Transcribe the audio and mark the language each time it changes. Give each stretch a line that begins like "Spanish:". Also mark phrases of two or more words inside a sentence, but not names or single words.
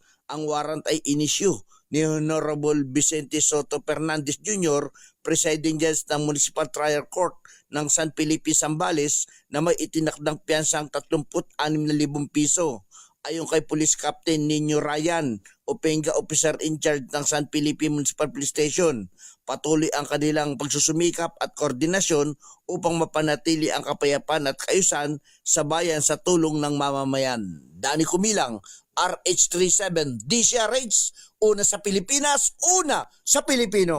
Filipino: Ang warrant ay inisyu ni Honorable Vicente Soto Fernandez Jr.,
English: Presiding Judge
Filipino: ng Municipal Trial Court ng San Felipe, Zambales, na may itinakdang piyansang 36,000 piso. Ayon kay Police Captain Nino Ryan, Openga
English: Officer in Charge
Filipino: ng San Felipe Municipal Police Station, patuloy ang kanilang pagsusumikap at koordinasyon upang mapanatili ang kapayapaan at kaayusan sa bayan sa tulong ng mamamayan. Danny Kumilang, RH37 DCRH, una sa Pilipinas, una sa Pilipino.